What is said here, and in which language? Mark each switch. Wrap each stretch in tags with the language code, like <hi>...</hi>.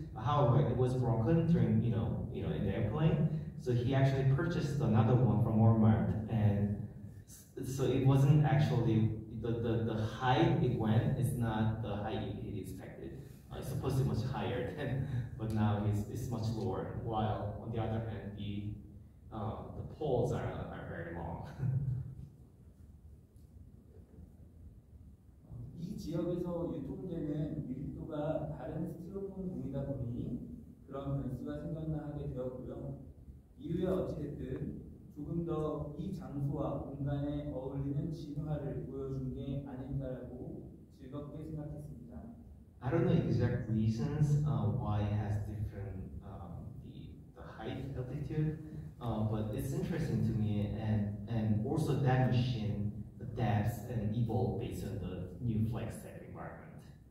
<en>However, it was broken during in the airplane, so he actually purchased another one from Walmart, and so it wasn't actually the height it went is not the height he expected. It's supposed to be much higher but now it's much lower. While on the other hand, the poles are very long.</en> <ko>이 지역에서 유통되는 밀도가 다른 스티로폼 공이다 보니 그런 변수가 생겼나 하게 되었고요. 이후에 어찌됐든 조금 더 이 장소와 공간에 어울리는 진화를 보여준 게 아닌가라고 즐겁게 생각했습니다.</ko> <en>I don't know exact reasons why it has different the height altitude, but it's interesting to me, and also that machine adapts and evolves based on the new flight set environment.</en>